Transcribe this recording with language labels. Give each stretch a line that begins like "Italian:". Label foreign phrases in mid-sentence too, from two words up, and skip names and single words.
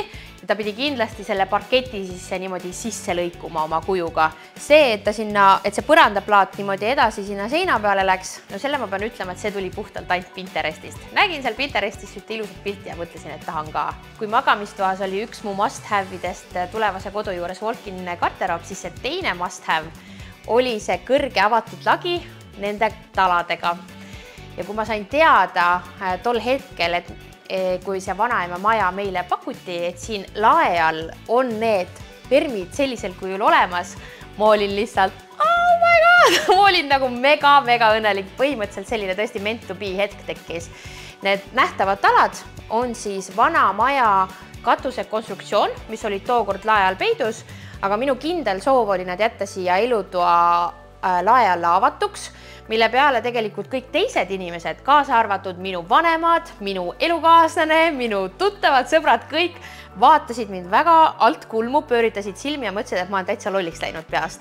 Estonian: Ta pidi kindlasti selle parketi niimoodi sisse lõikuma oma kujuga. See, et see põrandaplaat niimoodi edasi sinna seina peale läks, no selle ma pean ütlema, et see tuli puhtalt ainult Pinterestist. Nägin seal Pinterestist ühte ilusat pilti ja mõtlesin, et tahan ka. Kui magamistoas oli üks mu must-have'idest tulevase kodu juures walk-in garderoob, siis see teine must-have oli see kõrge avatud lagi nende taladega. Ja kui ma sain teada tol hetkel, et kui see vanaema maja meile pakuti, et siin lae all on need permid sellisel kujul olemas, ma olin lihtsalt,
English: oh my god,
Estonian: ma olin nagu mega õnnelik, põhimõtteliselt selline tõesti
English: meant to be
Estonian: hetk tekkis. Need nähtavad talad on siis vana maja katuse konstruktsioon, mis oli tookord lae all peidus, aga minu kindel soov oli nad jätta siia elutoa lae alla avatuks, mille peale tegelikult kõik teised inimesed, kaasa arvatud minu vanemad, minu elukaaslane, minu tuttavad, sõbrad, kõik vaatasid mind väga alt kulmu, pööritasid silmi ja mõtlesid, et ma olen täitsa lolliks läinud peast.